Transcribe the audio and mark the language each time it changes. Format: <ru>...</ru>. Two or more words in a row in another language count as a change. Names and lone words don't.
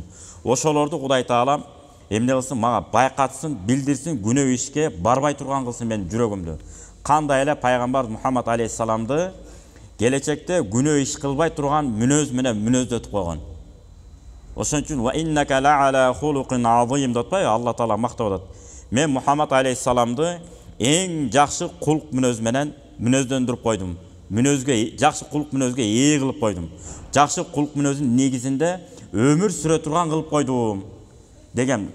<ky>Ошолорду Кудай Таалам эмне кылсын, мага байкатсын, билдирсин, күнөө ишке барбай турган кылсын менин жүрөгүмдү. Кандай эле пайгамбар Мухаммад алейхиссаламды келечекте күнөө иш кылбай турган мүнөз менен мүнөздөтүп койгон. Ошон үчүн</ky> <ar>وإنك لعلى خلق عظيم</ar> <ky>деп атпайбы? Алла Таала мактап атат. Мен Мухаммад алейхиссаламды эң жакшы кулк мүнөз менен мүнөздөндүрүп койдум. Жакшы кулк мүнөзгө ээ кылып койдум. Жакшы кулк мүнөзүн негизинде өмүр сүрө турган кылып койдум деген.</ky>